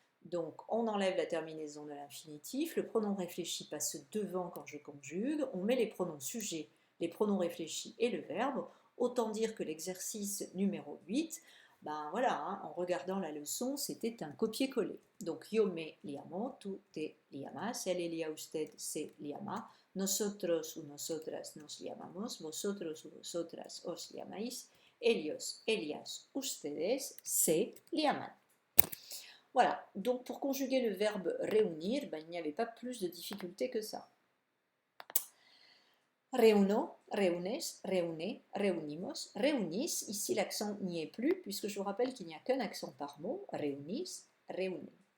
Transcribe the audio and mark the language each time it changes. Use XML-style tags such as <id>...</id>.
<fr>Donc, on enlève la terminaison de l'infinitif. Le pronom réfléchi passe devant quand je conjugue. On met les pronoms sujets, les pronoms réfléchis et le verbe. Autant dire que l'exercice numéro 8, ben voilà, en regardant la leçon, c'était un copier-coller.</fr> <es>Donc, yo me llamo, tú te llamas, él, ella, usted se llama, nosotros o nosotras nos llamamos, vosotros o vosotras os llamáis, ellos, ellas, ustedes se llaman.</es> <fr>Voilà, donc pour conjuguer le verbe réunir, ben, il n'y avait pas plus de difficulté que ça.</fr> <es>Reuno, reunes, reune, reunimos, reunis.</es> <fr>Ici, l'accent n'y est plus, puisque je vous rappelle qu'il n'y a qu'un accent par mot.</fr> <es>Reunis, reune.</es>